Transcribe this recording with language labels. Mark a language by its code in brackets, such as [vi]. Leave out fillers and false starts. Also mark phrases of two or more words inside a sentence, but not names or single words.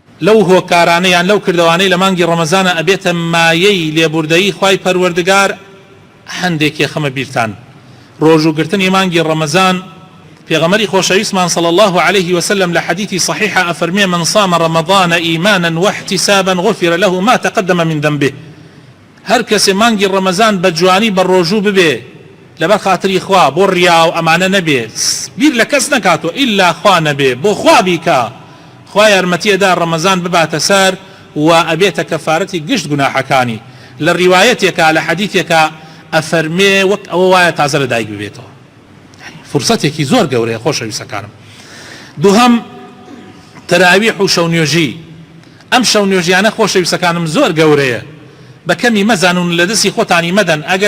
[ckb] لەو هۆکارانەیان لەو کردوانەی لە مانگی ڕەمەزانە ئەبێتە مایەی لێبوردەیی خوای پەروەردگار هەندێکی خەمە بیرتان ڕۆژوگرتنی مانگی ڕەمەزان پێغەمبەری خۆشەویستمان [ar] صلى الله عليه وسلم لحديث صحيح [ckb] أفرمي [ar] من صام رمضان إيمانا واحتسابا غفر له ما تقدم من ذنبه [ckb] هر کەسێ مانگی ڕەمەزان بە جوانی بە ڕۆژوو ببێ لەبەر خاتری خوا بۆ ڕیا و ئەمانە نەبێ بیر لە کەس نەکاتۆ ئیلا خوا نەبێ بۆ خوا بیکە خوا یارمەتیەدا ڕەمەزان بباتە سەر و ئەبێتە کەفارەتی گشت گوناحەکانی لە ڕیوایەتێکە لە حەدیثێکە ئەفەرمێ وەک ئەوە وایە تازە لە دایک ببێتەوە فرسەتێکی زۆر گەورەیە خۆشەویستەکانم دووهەم تەراویح و شەونێژی ئەم شەونێژیانە خۆشەویستەکانم زۆر گەورەیە بەکەمی مەزانون لە دەستی خۆتانی مەدەن ئەگەر